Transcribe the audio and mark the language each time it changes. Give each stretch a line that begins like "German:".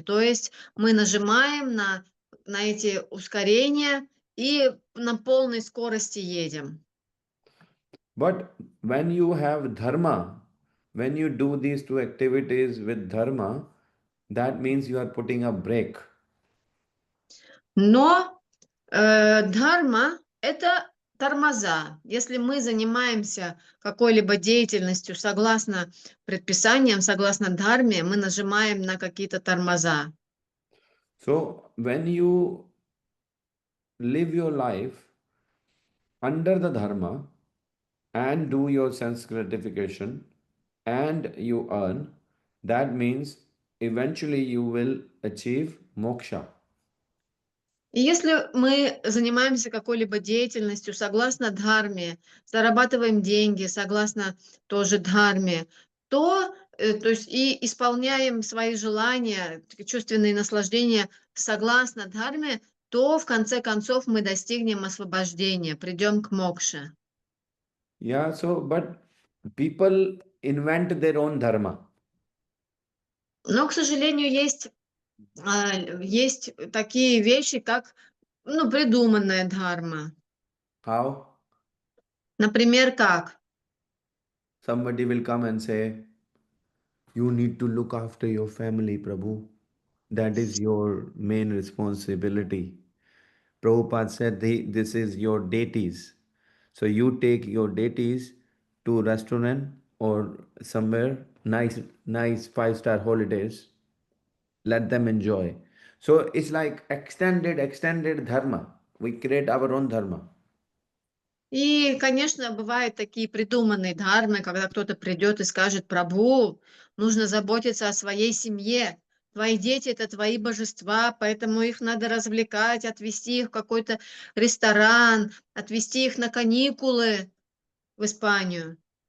Russian: То есть мы нажимаем на эти ускорения и на полной скорости едем.
English: But when you have dharma, when you do these two activities with dharma, that means you are putting a brake.
Russian: Но дхарма – это тормоза. Если мы занимаемся какой-либо деятельностью согласно предписаниям, согласно дхарме, мы нажимаем на какие-то тормоза.
English: So when you live your life under the dharma and do your sense gratification and you earn, that means eventually you will achieve moksha.
Russian: И если мы занимаемся какой-либо деятельностью согласно дхарме, зарабатываем деньги согласно тоже дхарме, то есть и исполняем свои желания, чувственные наслаждения согласно дхарме, то в конце концов мы достигнем освобождения, придем к мокше.
English: Yeah, so but people invent their own dharma.
Russian: Но, к сожалению, есть такие вещи, как придуманная дхарма.
English: How?
Russian: Например, как?
English: Somebody will come and say, you need to look after your family, Prabhu. That is your main responsibility. Prabhupada said, this is your deities. So you take your deities to restaurant or somewhere, nice five-star holidays. Let them enjoy. So it's like extended dharma. We create our own dharma.
Russian: И, конечно, бывают такие придуманные дхармы, когда кто-то придет и скажет: «Прабху, нужно заботиться о своей семье. Твои дети – это твои божества, поэтому их надо развлекать, отвезти их в какой-то ресторан, отвезти их на каникулы в Испанию».